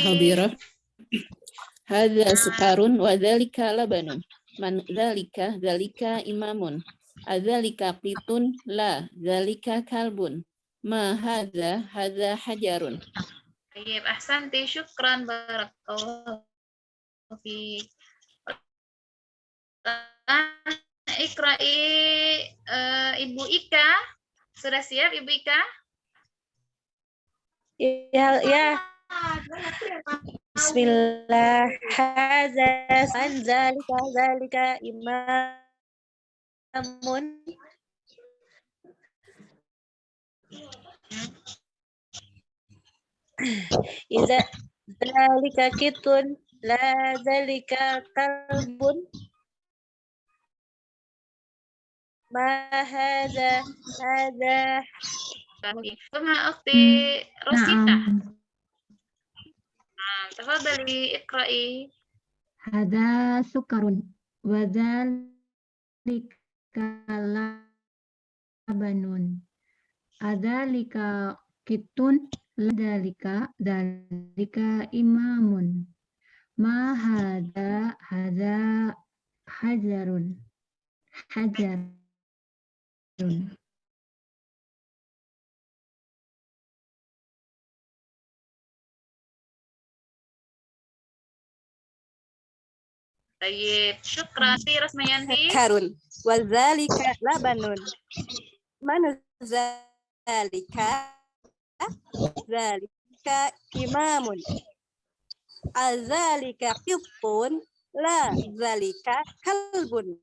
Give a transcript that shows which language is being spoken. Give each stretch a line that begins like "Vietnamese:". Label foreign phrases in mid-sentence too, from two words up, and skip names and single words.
Arabic: حاضرة. هذا سكر وذلك لبن. من ذلك إمام. أذلك قط لا ذلك كلب. ما هذا حجر. طيب أحسنتي شكرا بارك الله فيك.
Indonesian: Iqra'i Ibu Ika. Sudah siap Ibu Ika? Ya. Bismillah.
Arabic: هذا ذلك إمام. أذلك قط لا ذلك كلب. ما هذا
Indonesian: sama Ukhti Rosita.
Arabic: تفضلي اقرئي. هذا سكر وذلك لبن. أذلك قط ذلك إمام. ما هذا حجر. Tayyib, syukran Rasmayanti. كر وذلك لبن. من ذلك إمام. أذلك قط لا ذلك كلب.